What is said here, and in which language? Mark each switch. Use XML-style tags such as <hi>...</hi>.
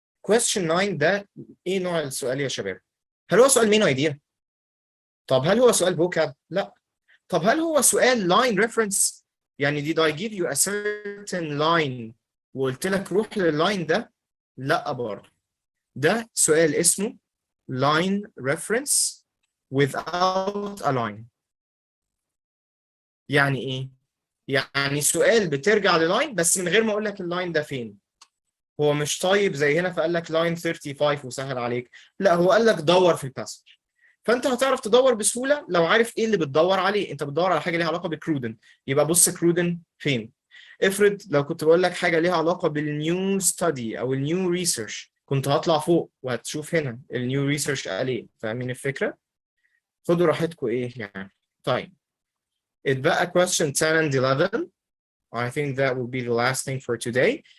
<ar>Question 9 ده ايه نوع السؤال يا شباب؟ هل هو سؤال main idea؟ طب هل هو سؤال vocab؟ لا. طب هل هو سؤال line reference؟ يعني</ar> <en>did I give you a certain line</en> <ar>وقلت لك روح لللاين ده؟ لا برضه. ده سؤال اسمه line reference without a line. يعني ايه؟ يعني سؤال بترجع للاين بس من غير ما اقول لك اللاين ده فين. هو مش طيب زي هنا فقال لك لاين 35 وسهل عليك. لا، هو قال لك دور في الباسج. فانت هتعرف تدور بسهوله لو عارف ايه اللي بتدور عليه. انت بتدور على حاجه ليها علاقه بكرودن، يبقى بص كرودن فين. افرض لو كنت بقول لك حاجه ليها علاقه بالنيو ستادي او النيو ريسيرش، كنت هطلع فوق وهتشوف هنا النيو ريسيرش قال ايه. فاهمين الفكره؟ خدوا راحتكم ايه يعني. طيب اتبقى</ar> <en>question 10 and 11. I think that will be the last thing for today.</en>